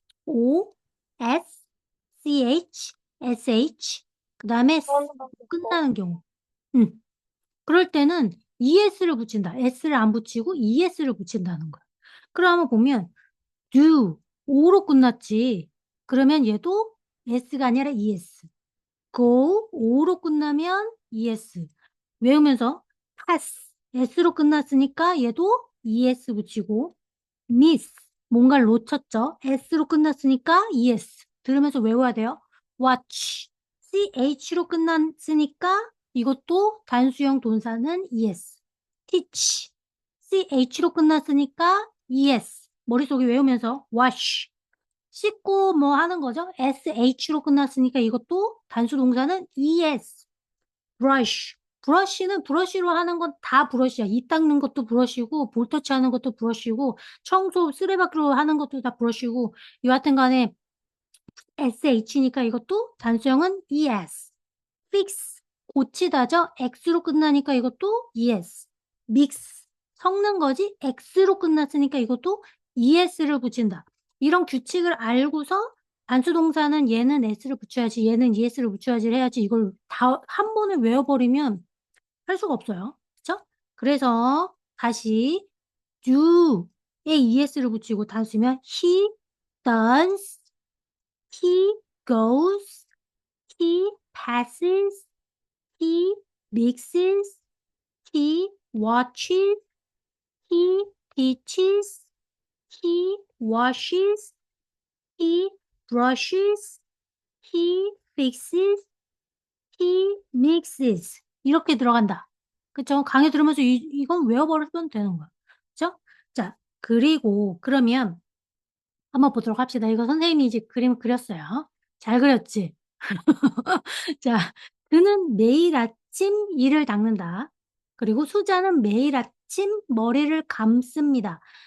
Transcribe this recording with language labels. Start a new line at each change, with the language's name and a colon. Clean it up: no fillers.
Korean: O, S, CH, SH 그다음에 저는 바꿨고. 끝나는 경우. 그럴 때는 ES를 붙인다. S를 안 붙이고 ES를 붙인다는 거야. 그러면 보면 do, O로 끝났지. 그러면 얘도 S가 아니라 ES. go, O로 끝나면 ES. 외우면서 pass, S로 끝났으니까 얘도 ES 붙이고 miss, 뭔가를 놓쳤죠. S로 끝났으니까 ES. 들으면서 외워야 돼요. watch, CH로 끝났으니까 이것도 단수형 동사는 ES. teach, CH로 끝났으니까 ES. 머릿속에 외우면서 wash, 씻고 뭐 하는 거죠. SH로 끝났으니까 이것도 단수 동사는 ES.
English: brush.
Korean: 브러쉬는 브러쉬로 하는 건 다 브러쉬야. 이 닦는 것도 브러쉬고, 볼터치 하는 것도 브러쉬고, 청소 쓰레받기로 하는 것도 다 브러쉬고, 여하튼 간에 SH니까 이것도 단수형은 ES. fix. 고치다죠? X로 끝나니까 이것도 ES. mix. 섞는 거지? X로 끝났으니까 이것도 ES를 붙인다. 이런 규칙을 알고서 단수동사는 얘는 S를 붙여야지, 얘는 ES를 붙여야지 해야지 이걸 다 한 번에 외워버리면 할 수가 없어요. 그쵸? 그래서 다시 do에 es를 붙이고 단수면
English: he does, he goes, he passes, he mixes, he watches, he teaches, he washes, he brushes, he fixes, he mixes
Korean: 이렇게 들어간다. 그쵸? 강의 들으면서 이건 외워버리면 되는 거야. 그쵸? 자, 그리고 그러면 한번 보도록 합시다. 이거 선생님이 이제 그림 그렸어요. 잘 그렸지? 자, 그는 매일 아침 이를 닦는다. 그리고 수자는 매일 아침 머리를 감습니다.